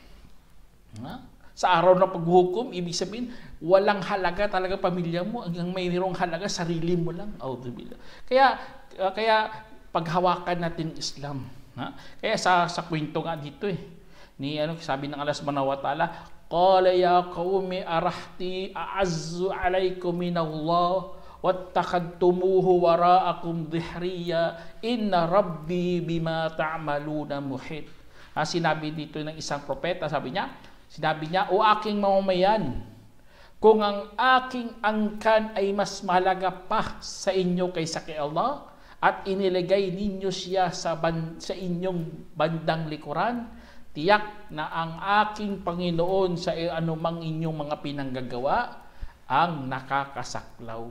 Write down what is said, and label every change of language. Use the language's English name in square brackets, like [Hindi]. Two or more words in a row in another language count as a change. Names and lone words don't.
[Filipino] Sa araw ng paghukom, ibig sabihin, walang halaga talaga pamilya mo. Ang mayroong halaga, sarili mo lang. Kaya paghawakan natin Islam. Kaya sa kwento nga dito sabi ng Allah [Arabic] سبحانه وتعالى قال يا قوم أرهطي أعز عليكم من الله واتخذتموه وراءكم ظهريا إن ربي بما تعملون محيط. [Filipino] Sinabi dito ng isang propeta, sinabi niya, o aking mamamayan, kung ang aking angkan ay mas mahalaga pa sa inyo kaysa kay Allah at inilagay ninyo siya sa inyong bandang likuran, tiyak na ang aking Panginoon sa anumang inyong mga pinanggagawa ang nakakasaklaw.